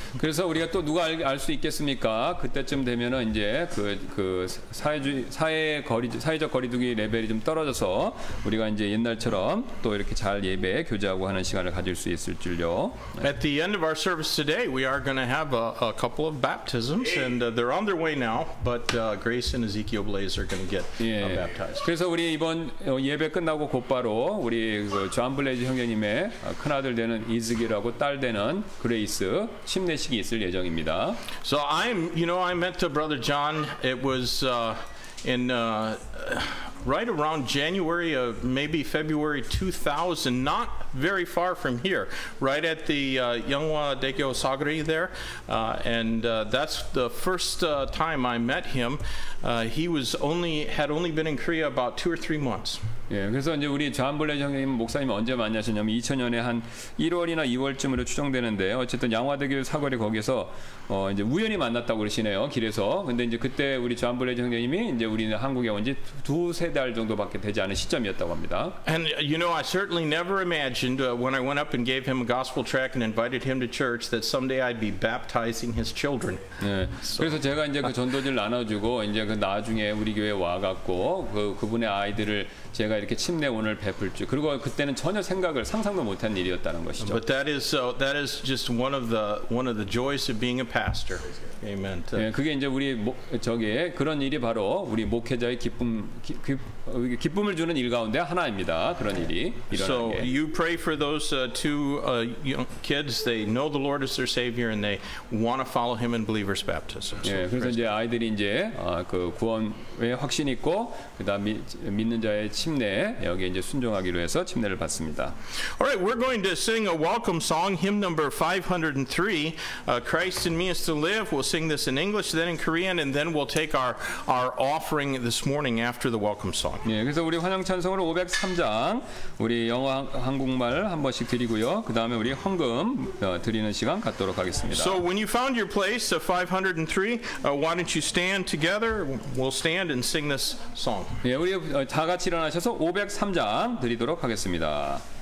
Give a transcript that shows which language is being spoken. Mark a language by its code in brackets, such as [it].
[ko] 그래서 우리가 또 누가 알 수 있겠습니까? 그때쯤 되면은 이제 그 사회적 거리두기 레벨이 좀 떨어져서 우리가 이제 옛날처럼 또 이렇게 잘 예배 교제하고 하는 시간을 가질 수 있을 줄요. [en] At the end of our service today, we are going to have a couple of baptisms, and they're on their way now. But Grace and Ezekiel Blaze are going to get baptized. [ko] 그래서 우리 이번 예배 끝나고 곧바로 우리 존 블레이즈 형제님의 큰아들 되는 이즈기라고 딸 되는 그레이스 침례식이 있을 예정입니다. [en] So I met Brother John. It was in right around January of maybe February 2000, not very far from here, right at the Yeonghwa Daegyo Sagri there, and that's the first time I met him. He had only been in Korea about 2 or 3 months. [ko] 예, 그래서 이제 우리 존 블레이즈 형님 목사님 언제 만나셨냐면 2000년에 한 1월이나 2월쯤으로 추정되는데 어쨌든 양화대교 사거리 거기서 이제 우연히 만났다고 그러시네요 길에서. 근데 이제 그때 우리 존 블레이즈 형님이 이제 우리는 한국에 온 지 2-3달 정도밖에 되지 않은 시점이었다고 합니다. [en] And I certainly never imagined when I went up and gave him a gospel tract and invited him to church that someday I'd be baptizing his children. [ko] 네. 그래서 제가 이제 그 전도지를 나눠주고 이제 그 나중에 우리 교회 와갖고 그분의 아이들을 제가 이렇게 침례원을 베풀 줄 그리고 그때는 전혀 상상도 못한 일이었다는 것이죠. [en] But that is just one of the joys of being a pastor. Amen. [ko] 네, 그게 이제 우리 그런 일이 바로 우리 목회자의 기쁨을 주는 일 가운데 하나입니다. 그런 일이 일어나는 게. [en] So you pray for those two young kids. They know the Lord as their Savior and they want to follow Him in believers' baptism. [ko] 예, 그래서 이제 아이들이 이제 그 구원에 확신 있고 그다음 믿는 자의 침례 여기 이제 순종하기로 해서 침례를 받습니다. [en] All right, we're going to sing a welcome song, hymn number 503. Christ in me is to live. We'll sing this in English, then in Korean, and then we'll take our offering this morning after the welcome song. [ko] 예, 그래서 우리 환영 찬송으로 503장 우리 영어 한국말 한 번씩 드리고요. 그 다음에 우리 헌금 드리는 시간 갖도록 하겠습니다. [en] So when you found your place, 503, why don't you stand together? We'll stand and sing this song. [ko] 예, 우리 다 같이 일어나셔서 503장 드리도록 하겠습니다.